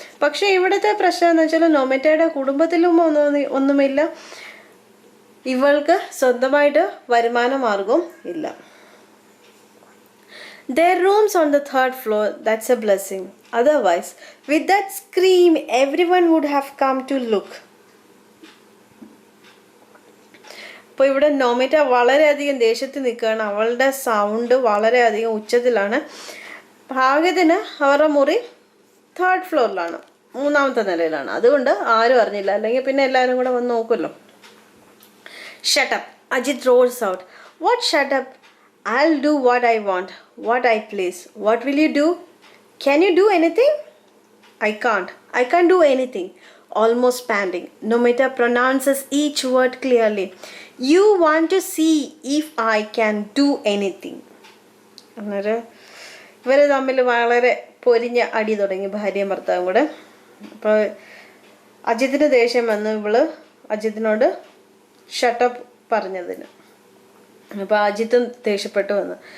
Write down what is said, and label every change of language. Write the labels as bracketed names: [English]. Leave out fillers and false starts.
[Malayalam] പക്ഷേ ഇവിടുത്തെ പ്രശ്നം എന്ന് വെച്ചാൽ നോമിറ്റയുടെ കുടുംബത്തിലും ഒന്നുമില്ല, ഇവൾക്ക് സ്വന്തമായിട്ട് വരുമാന മാർഗവും ഇല്ല. [English] Their rooms on the 3rd floor, that's a blessing. Otherwise, with that scream, everyone would have come to look. [Malayalam] അപ്പോൾ ഇവിടെ നോമിറ്റ വളരെയധികം ദേഷ്യത്തിൽ നിൽക്കുകയാണ്. അവളുടെ സൗണ്ട് വളരെയധികം ഉച്ചത്തിലാണ്. ഭാഗ്യത്തിന് അവരുടെ മുറി 3rd ഫ്ലോറിലാണ്, 3ാമത്തെ നിലയിലാണ്. അതുകൊണ്ട് ആരും അറിഞ്ഞില്ല, അല്ലെങ്കിൽ പിന്നെ എല്ലാവരും കൂടെ വന്ന് നോക്കുമല്ലോ. [English] Shut up, Ajit roars out. What shut up? I'll do what I want, what I please. What will you do? Can you do anything? I can't do anything. Almost panting, Nomita pronounces each word clearly. You want to see if I can do anything. [Malayalam] അന്നേരം ഇവർ തമ്മിൽ വളരെ പൊരിഞ്ഞ അടി തുടങ്ങി, ഭാര്യയും ഭർത്താവും കൂടെ. അപ്പോൾ അജിത്തിന് ദേഷ്യം വന്നു ഇവള് അജിത്തിനോട് ഷട്ടപ്പ് പറഞ്ഞതിന്. അപ്പോൾ അജിത്തും ദേഷ്യപ്പെട്ടു വന്നു.